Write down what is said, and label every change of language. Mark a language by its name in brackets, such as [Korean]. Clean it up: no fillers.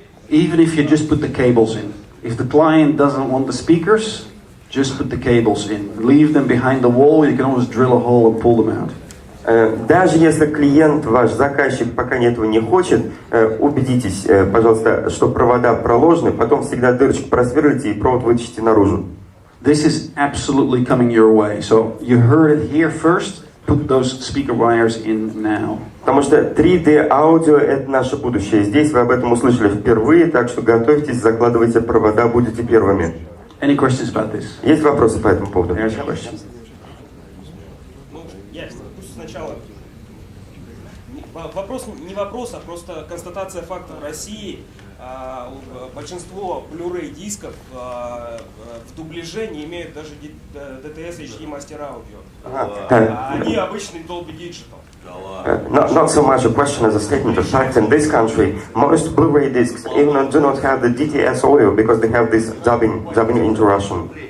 [English] Even if you just put the cables in. If the client doesn't want the speakers, just put the cables in. Leave them behind the wall, you can always drill a hole and pull them out. [Russian] Даже если клиент, ваш заказчик, пока этого не хочет, убедитесь, пожалуйста, что провода проложены, потом всегда дырочку просверлите и провод вытащите наружу. [English] This is absolutely coming your way. So you heard it here first. Put those speaker wires in now. [Russian] Потому что 3D аудио — это наше будущее. Здесь вы об этом услышали впервые, так что готовьтесь, закладывайте провода, будете первыми. [English] Any questions about this? [Russian] Есть вопросы по этому поводу? [English] There's a question. [Russian] Есть. Пусть сначала. Вопрос не вопрос, а просто констатация факта. В России большинство Blu-ray дисков в дубляже не имеют даже DTS HD мастер аудио. Они обычный Dolby Digital. [English] Not so much a question as a statement of fact. In this country, most Blu-ray discs even do not have the DTS audio because they have this dubbing into Russian.